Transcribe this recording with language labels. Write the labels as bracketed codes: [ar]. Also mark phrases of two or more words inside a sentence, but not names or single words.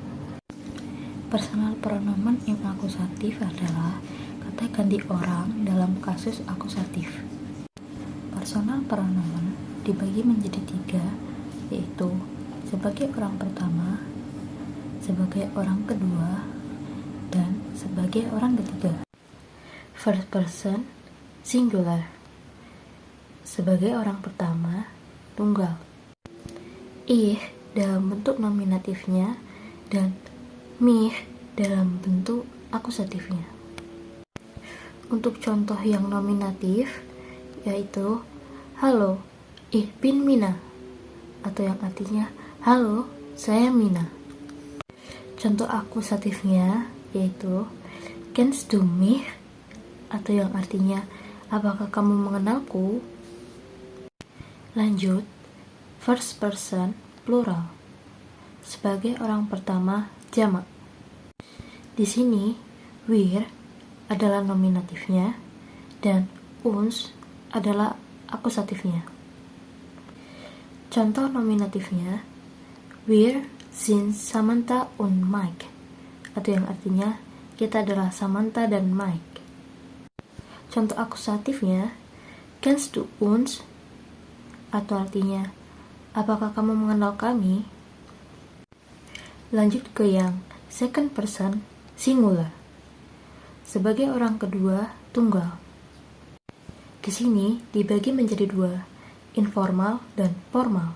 [de] Personal pronomen im akusatif [id] adalah kata ganti orang dalam kasus akusatif. [de] Personal pronomen [id] dibagi menjadi 3, yaitu sebagai orang pertama, sebagai orang kedua, dan sebagai orang ketiga. [en] First person singular, [id] sebagai orang pertama, tunggal. Ih dalam bentuk nominatifnya dan mich dalam bentuk akusatifnya. Untuk contoh yang nominatif, yaitu halo, [de] ich bin Mina, [id] atau yang artinya halo, saya Mina. Contoh akusatifnya yaitu [de] kennst du mich, [id] atau yang artinya apakah kamu mengenalku. Lanjut, [en] first person plural, [id] sebagai orang pertama jamak. Di sini wir adalah nominatifnya dan uns adalah akusatifnya. Contoh nominatifnya, [de] wir sind Samantha und Mike, [id] atau yang artinya kita adalah Samantha dan Mike. Contoh akusatifnya, [de] kennst du uns, [id] atau artinya apakah kamu mengenal kami. Lanjut ke yang [en] second person singular, [id] sebagai orang kedua tunggal. Di sini dibagi menjadi 2, informal dan formal.